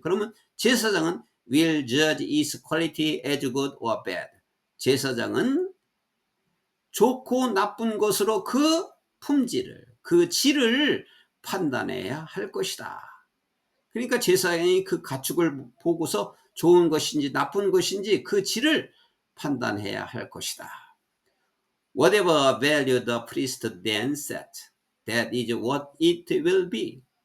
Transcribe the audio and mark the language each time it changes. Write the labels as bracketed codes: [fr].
[ko] 그러면 제사장은 [en] will judge its quality as good or bad. [ko] 제사장은 좋고 나쁜 것으로 그 품질을, 그 질을 판단해야 할 것이다. 그러니까 제사장이 그 가축을 보고서 좋은 것인지 나쁜 것인지 그 질을 판단해야 할 것이다. [en] Whatever value the priest then set, that is what it will be.